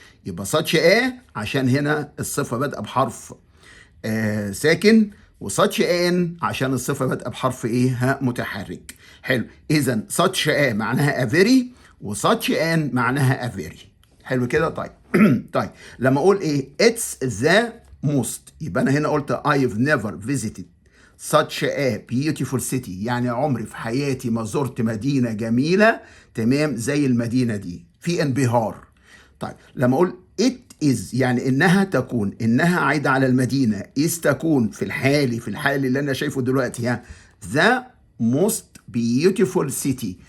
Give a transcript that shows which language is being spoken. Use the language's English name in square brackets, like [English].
[Arabic] يبقى [English] such a [Arabic] عشان هنا الصفة بادئة بحرف ساكن، و [English] such an [Arabic] عشان الصفة بادئة بحرف ايه؟ ها متحرك. حلو. اذا [English] such a [Arabic] معناها [English] a very، [Arabic] و [English] such an [Arabic] معناها a very. حلو كده. طيب طيب لما اقول ايه؟ [English] it's the most، [Arabic] يبقى انا هنا قلت [English] I've never visited such a beautiful city، [Arabic] يعني عمري في حياتي ما زرت مدينة جميلة تمام زي المدينة دي، في انبهار. طيب لما اقول [English] it is [Arabic] يعني انها تكون، انها عايدة على المدينة، is تكون في الحال اللي انا شايفه دلوقتي ها [English] the most beautiful city.